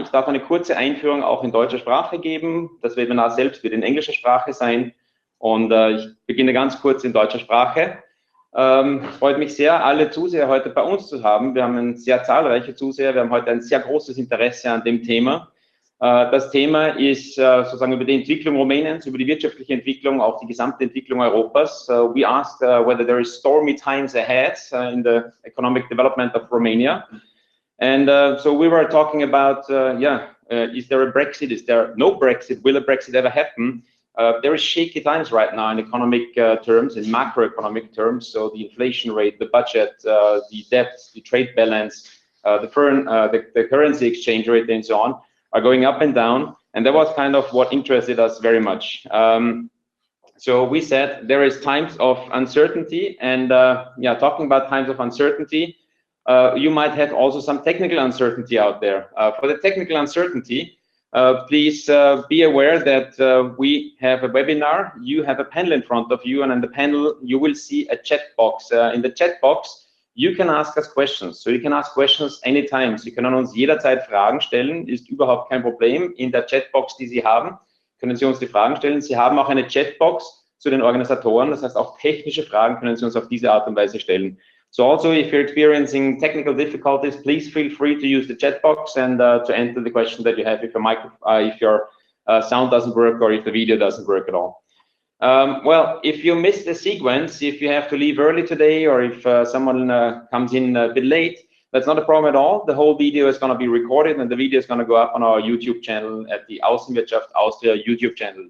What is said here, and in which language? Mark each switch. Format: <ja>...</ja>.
<de>Ich darf eine kurze Einführung auch in deutscher Sprache geben. Das Webinar selbst wird in englischer Sprache sein und ich beginne ganz kurz in deutscher Sprache. Es freut mich sehr, alle Zuseher heute bei uns zu haben. Wir haben sehr zahlreiche Zuseher. Wir haben heute ein sehr großes Interesse an dem Thema. Das Thema ist sozusagen über die Entwicklung Rumäniens, über die wirtschaftliche Entwicklung, auch die gesamte Entwicklung Europas.</de> <en>We asked whether there is stormy times ahead in the economic development of Romania. And so we were talking about, is there a Brexit? Is there no Brexit? Will a Brexit ever happen? There is shaky times right now in economic terms, in macroeconomic terms. So the inflation rate, the budget, the debt, the trade balance, the currency exchange rate, and so on, are going up and down, and that was kind of what interested us very much. So we said there is times of uncertainty, and talking about times of uncertainty, you might have also some technical uncertainty out there. For the technical uncertainty, please be aware that we have a webinar. You have a panel in front of you, and in the panel you will see a chat box. In the chat box, you can ask us questions. So you can ask questions anytime.</en> <de>Sie können uns jederzeit Fragen stellen, ist überhaupt kein Problem. In der Chatbox, die Sie haben, können Sie uns die Fragen stellen. Sie haben auch eine Chatbox zu den Organisatoren. Das heißt, auch technische Fragen können Sie uns auf diese Art und Weise stellen.</de> <en>So also, if you're experiencing technical difficulties, please feel free to use the chatbox and to enter the question that you have if your sound doesn't work or if the video doesn't work at all. Well, if you missed the sequence, if you have to leave early today, or if someone comes in a bit late, that's not a problem at all. The whole video is going to be recorded, and the video is going to go up on our YouTube channel at the Außenwirtschaft Austria YouTube channel.</en>